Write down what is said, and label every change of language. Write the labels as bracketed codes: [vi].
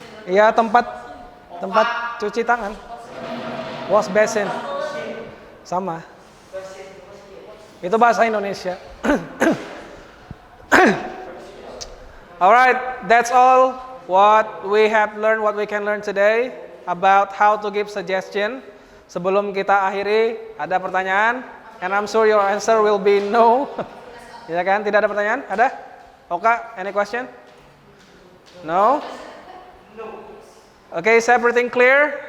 [id] Iya, tempat cuci tangan. Wash basin. Sama. Itu bahasa Indonesia. [en] Alright, that's all what we have learned, what we can learn today about how to give suggestion. [id] Sebelum kita akhiri, ada pertanyaan? [en] And I'm sure your answer will be no. [id] Ya kan? Tidak ada pertanyaan? Ada? Oka, [en] any question? No? Oke, is everything clear?